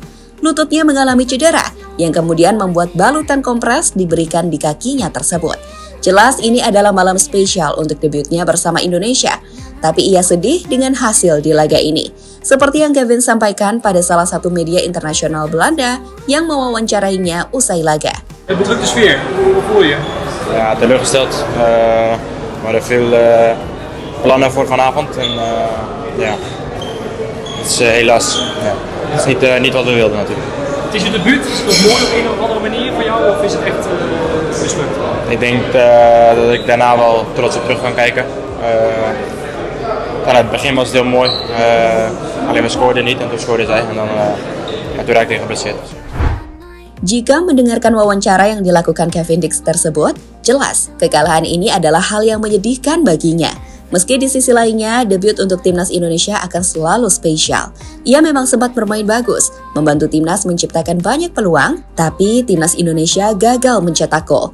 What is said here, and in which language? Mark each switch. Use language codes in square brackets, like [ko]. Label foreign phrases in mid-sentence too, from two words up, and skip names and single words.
[id] Lututnya mengalami cedera, yang kemudian membuat balutan kompres diberikan di kakinya tersebut. Jelas ini adalah malam spesial untuk debutnya bersama Indonesia. Tapi ia sedih dengan hasil di laga ini. Seperti yang Kevin sampaikan pada salah satu media internasional Belanda yang mewawancarainya usai laga. [nl] Bedrukte sfeer, hoe voel je? Ja, teleurgesteld. We hadden veel plannen voor vanavond. En ja, het is helaas het is niet wat we wilden natuurlijk. Het is je debuut, is het nog mooi op een of andere manier voor jou of is het echt mislukt? Ik denk dat ik daarna wel trots op terug kan kijken. Aan het begin was het heel mooi, alleen we scoorden niet en toen scoorde zij en toen raakte hij geblesseerd. [id] Jika mendengarkan wawancara yang dilakukan Kevin Dix tersebut, jelas kekalahan ini adalah hal yang menyedihkan baginya. Meski di sisi lainnya, debut untuk timnas Indonesia akan selalu spesial. Ia memang sempat bermain bagus, membantu timnas menciptakan banyak peluang, tapi timnas Indonesia gagal mencetak gol.